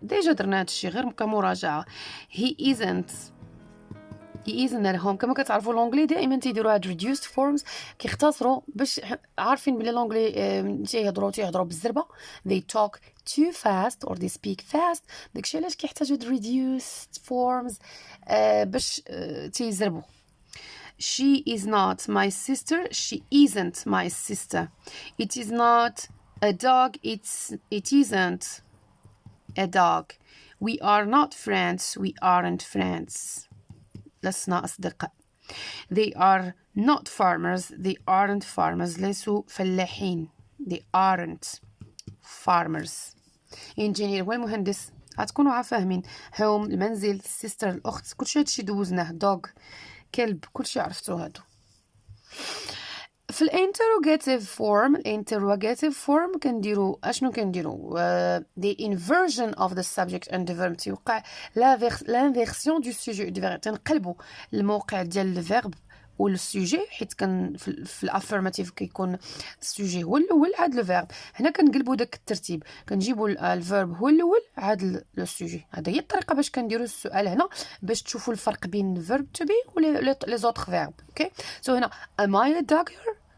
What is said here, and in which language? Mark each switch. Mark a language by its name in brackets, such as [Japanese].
[Arabic] ديجا درنا هادشي غير كمراجعة. [English] He isn't at home. [Arabic] كما كتعرفوا لونجلي دائما تيديروا هاد reduced forms كيختصروا باش عارفين بلي لونجلي تيهضروا بالزربه. [English] They talk too fast or they speak fast. [Arabic] داكشي علاش كيحتاجوا reduced forms باش تيزربوا. [English] She is not my sister. She isn't my sister. It is not a dog. It isn't a dog. We are not friends. We aren't friends. [Arabic] لسنا أصدقاء. [English] They are not farmers. They aren't farmers. [Arabic] ليسوا فلاحين. [English] They aren't farmers. [Arabic] engineer هو المهندس. غتكونوا فاهمين. home المنزل، sister الأخت، كلشي هادشي دوزناه. dog كلب، كلشي عرفتو هادو. في الانتروغاتيف فورم كنديرو اشنو كنديرو [English] the inversion of the subject and the verb. [French] تيوقع l'inversion du sujet du verbe. [Arabic] تنقلبوا الموقع ديال الفيرب والسوجي، حيت كان في الافيرماتيف كيكون السوجي هو الاول عاد لو فيرب. هنا كنقلبوا داك الترتيب، كنجيبوا الفيرب هو الاول عاد لو سوجي. هذا هي الطريقه باش كنديروا السؤال هنا باش تشوفوا الفرق بين الفيرب تو بي ولي زوتر فيرب. [English] Okay هنا am I a doctor?